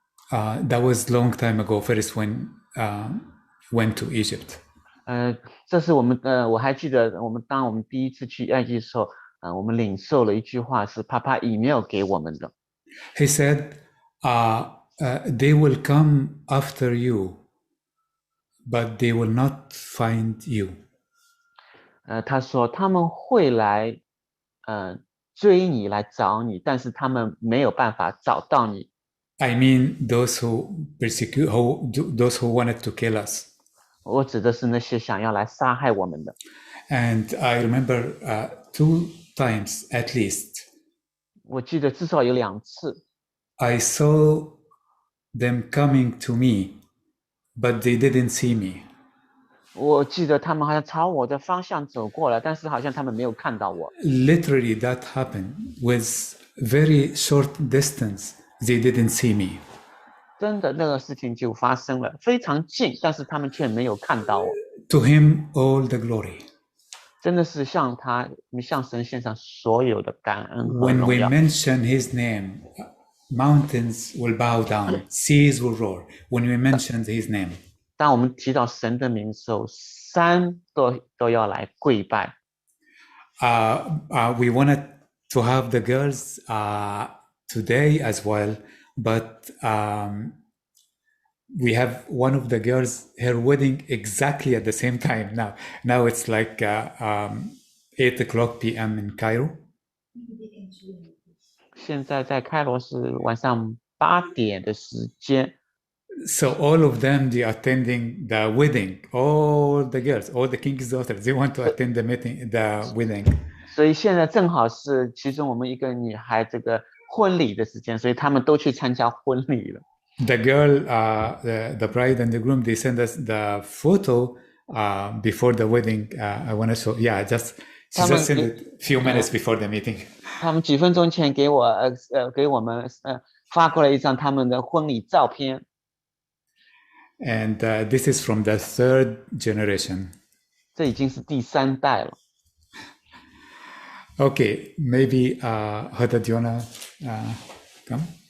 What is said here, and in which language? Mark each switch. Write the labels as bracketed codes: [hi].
[en] That was a long time ago. First, when went to Egypt. [zh] 这是我们我还记得当我们第一次去埃及的时候，我们领受了一句话是 Papa Email 给我们的。 [en] He said, they will come after you, but they will not find you. [zh] 他说他们会来，追你来找你，但是他们没有办法找到你。 [en] I mean those who persecute, those who wanted to kill us. [zh] 我指的是那些想要来杀害我们的。 [en] And I remember 2 times at least. [zh] 我记得至少有2次。 [en] I saw them coming to me, but they didn't see me. [zh] 我记得他们好像朝我的方向走过来，但是好像他们没有看到我。 [en] Literally, that happened with very short distance. They didn't see me. [zh] 真的，那个事情就发生了，非常近，但是他们却没有看到我。 [en] To him, all the glory. [zh] 真的是向神献上所有的感恩和 [en] When [zh] 荣 [en] we [zh] 耀。 [en] mention his name, mountains will bow down, seas will roar. When we mention his name. [zh] 当我们提到神的名的时候，山都要来跪拜。 [en] We wanted to have the girls today as well, but we have one of the girls, her wedding exactly at the same time now. Now it's like 8:00 p.m. in Cairo. [zh] 现在在开罗是晚上8点的时间。 [en] So all of them, they are attending the wedding. All the girls, all the king's daughters, they want to attend the wedding. [zh] 所以现在正好是其中我们一个女孩这个婚礼的时间，所以他们都去参加婚礼了。 [en] The girl, the bride and the groom, they send us the photo before the wedding. I want to show. Yeah, she just sent it a few minutes before the meeting. [zh] 他们几分钟前给我们发过来一张他们的婚礼照片。 [en] And this is from the 3rd generation. [zh] 这已经是第3代了。 [en] Okay, maybe Huda, do you wanna come?